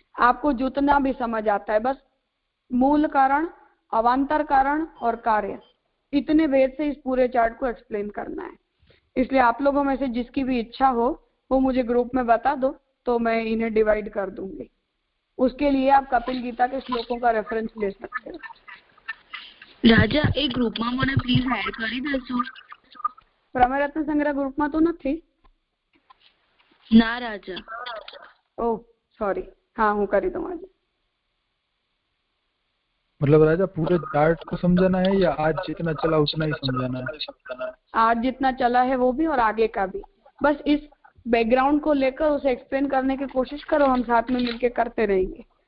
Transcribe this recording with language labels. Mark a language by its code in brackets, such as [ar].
[hi] आपको जितना भी समझ आता है, बस मूल कारण, अवांतर कारण और कार्य, इतने भेद से इस पूरे चार्ट को एक्सप्लेन करना है। इसलिए आप लोगों में से जिसकी भी इच्छा हो वो मुझे ग्रुप में बता दो, तो मैं इन्हें डिवाइड कर दूंगी। उसके लिए आप कपिल गीता के श्लोकों का रेफरेंस ले सकते हो। राजा एक ग्रुप में [gu] મને પ્લીઝ એડ કરી દેશો? પ્રમેય રત્ન સંગ્રહ ગ્રુપમાં તો નથી ના રાજા। [hi] ओह सॉरी, हाँ [gu] હું કરી દઉં આજે। [hi] मतलब राजा पूरे चार्ट को समझाना है या आज जितना चला उतना ही समझाना है? आज जितना चला है वो भी और आगे का भी। बस इस बैकग्राउंड को लेकर उसे एक्सप्लेन करने की कोशिश करो, हम साथ में मिलकर करते रहेंगे।